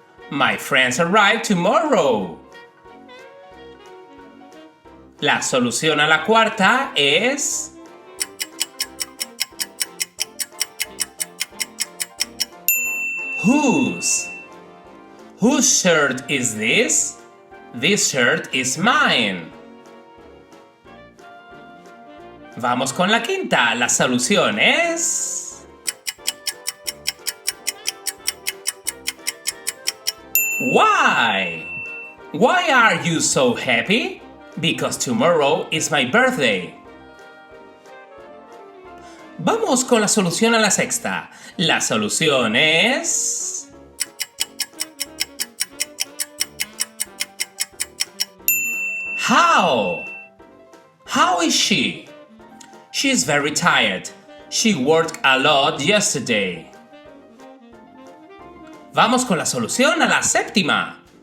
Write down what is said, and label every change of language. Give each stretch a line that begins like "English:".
English: My friends arrive tomorrow.
Spanish: La solución a la cuarta es...
English: Whose? Whose shirt is this? This shirt is mine.
Spanish: Vamos con la quinta. La solución es...
English: Why? Why are you so happy? Because tomorrow is my birthday.
Spanish: Vamos con la solución a la sexta. La solución es...
English: How? How is she? She is very tired. She worked a lot yesterday.
Spanish: Vamos con la solución a la séptima.